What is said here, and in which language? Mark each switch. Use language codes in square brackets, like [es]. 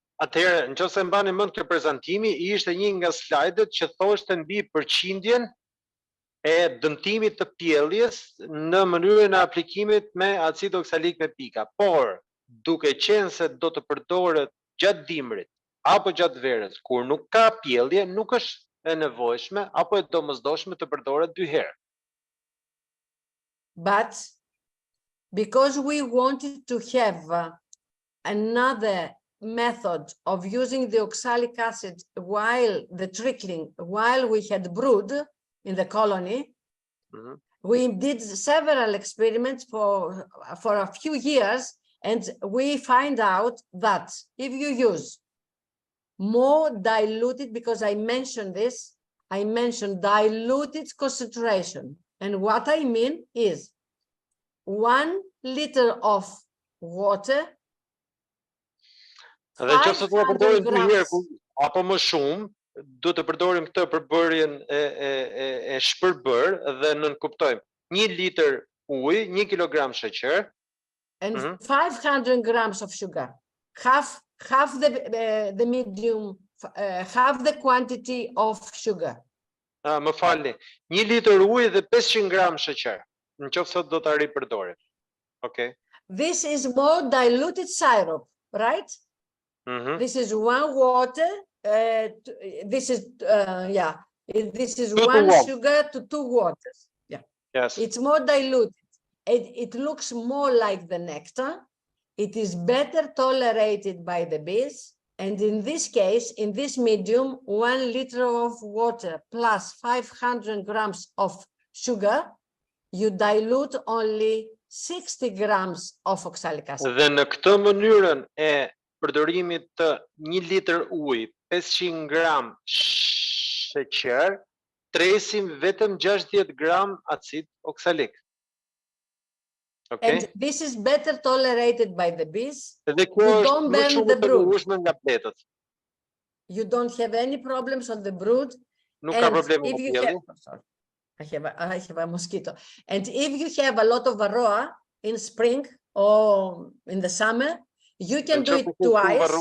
[sq] Atëherë, nëse mbani mend këtë prezantimi, ishte një nga slajdet që thoshte mbi përqindjen e dëmtimit të pjelljes në mënyrën e aplikimit me acid oksalik me pika. Por, duke qenë se do të përdoret gjatë dimrit apo gjatë verës, kur nuk ka pjellje, nuk është e nevojshme apo e domosdoshme të përdoret 2 herë. [en] But because we wanted to have another method of using the oxalic acid while the trickling, while we had brood in the colony, we did several experiments for a few years, and we find out that if you use more diluted, because I mentioned this, I mentioned diluted concentration. And what I mean is 1 liter of water, [sq] Dhe nëse do të përdorim 2 herë apo më shumë, do të përdorim këtë për bërjen e shpërbër dhe nënkuptojmë 1 litër ujë, 1 kilogram sheqer, [en] and 500 grams of sugar, half the medium, half the quantity of sugar. [sq] Më falni, 1 litër ujë dhe 500 gram sheqer, nëse do ta ripërdorim. [en] Okay. This is more diluted syrup, right? This is 1 water. This is this is 1 sugar to 2 waters. Yeah. Yes. It's more diluted. It looks more like the nectar. It is better tolerated by the bees. And in this case, in this medium, 1 liter of water plus 500 grams of sugar, you dilute only 60 grams of oxalic acid. [sq] Dhe në këtë mënyrën e përdorimit të 1 litër ujë, 500 gram sheqer, tresim vetëm 60 gram acid oksalik. [en] Okay? And this is better tolerated by the bees. [sq] Dhe kjo është më shumë e tolerueshme nga bletët. [en] You don't have any problems on the brood. [sq] Nuk ka probleme me pjellin. [en] I have a mosquito. And if you have a lot of varroa in spring or in the summer, you can do it twice.